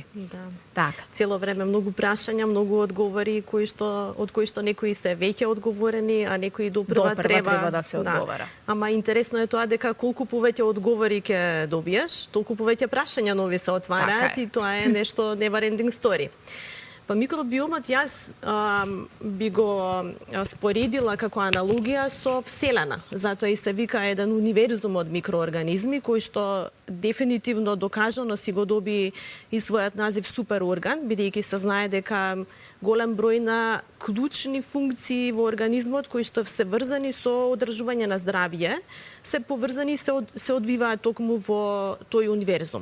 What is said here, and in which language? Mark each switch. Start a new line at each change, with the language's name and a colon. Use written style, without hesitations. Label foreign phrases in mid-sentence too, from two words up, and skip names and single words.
Macedonian: Да. Така. Цело време многу прашања, многу одговори од кои што некои се веќе одговорени, а некои допрва треба да се одговара. Да. Ама интересно е тоа дека колку повеќе одговори ќе добиеш, толку повеќе прашања нови се отвараат и тоа е нешто
English: never ending story.
Macedonian: Па микробиомот јас би го споредила како аналогија со Вселена. Затоа и се вика еден универзум од микроорганизми, кој што дефинитивно докажано си го доби и својот назив суперорган, бидејќи се знае дека голем број на клучни функции во организмот кои што се врзани со одржување на здравје, се поврзани и се одвиваат токму во тој универзум.